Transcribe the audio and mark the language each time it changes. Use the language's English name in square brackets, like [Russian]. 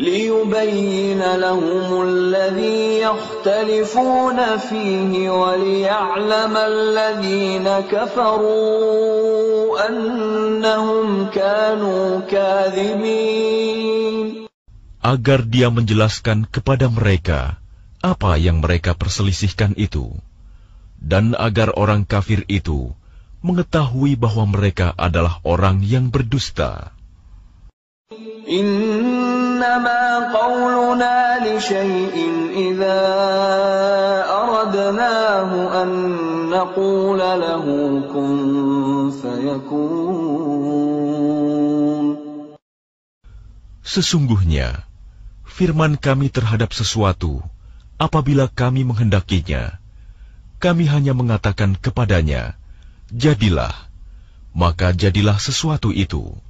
[Arabic] لِيُبَيِّنَ لَهُمُ الَّذِي يَخْتَلِفُونَ فِيهِ وَلِيَعْلَمَ الَّذِينَ كَفَرُوا أَنَّهُمْ كَانُوا كَاذِبِينَ. [Indonesian] Agar dia menjelaskan kepada mereka apa yang mereka perselisihkan itu, dan agar orang kafir itu mengetahui bahwa mereka adalah orang yang berdusta. [Arabic] إنما قولنا لشيء إذا أردناه أن نقول له كن فيكون. [Indonesian] Sesungguhnya, firman kami terhadap sesuatu, apabila kami menghendakinya, kami hanya mengatakan kepadanya, jadilah, maka jadilah sesuatu itu.